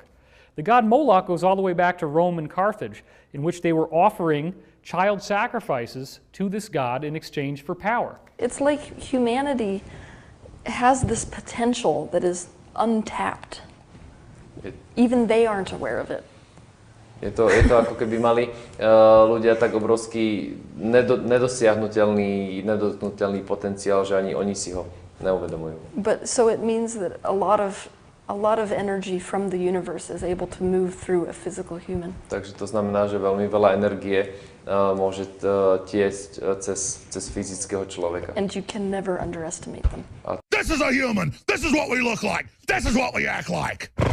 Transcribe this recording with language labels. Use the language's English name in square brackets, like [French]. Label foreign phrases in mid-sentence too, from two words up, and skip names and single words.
[English] The god Moloch goes all the way back to Rome and Carthage, in which they were offering child sacrifices to this god in exchange for power. It's like humanity has this potential that is untapped. Even they aren't aware of it. [Slovak] Je to ako keby mali ľudia tak obrovský nedosiahnutelný, nedotknutelný potenciál, že ani oni si ho neuvedomujú. [English] But so it means that a lot of energy from the universe is able to move through a physical human. [Slovak] Takže to znamená, že veľmi veľa energie môže tiecť cez fyzického človeka. [English] And you can never underestimate them. This is a human. This is what we look like. This is what we act like.